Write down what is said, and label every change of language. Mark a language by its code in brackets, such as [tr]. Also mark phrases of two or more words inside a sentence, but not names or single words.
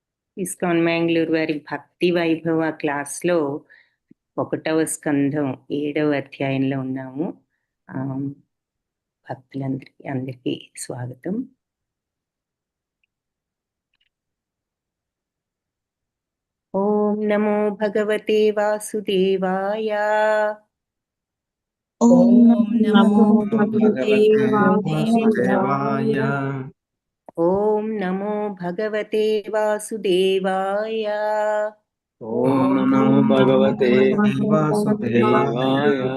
[te] ఇస్కాన్ మ్యాంగ్లూర్ వారి భక్తి వైభవ క్లాస్లో 1వ స్కంధం 7వ అధ్యాయంలో ఉన్నాము. అందరికీ స్వాగతం. [sa] ॐ नमो भगवते वासुदेवाय. ॐ नमो भगवते वासुदेवाय. ॐ नमो भगवते वासुदेवाय. ॐ नमो भगवते वासुदेवाय.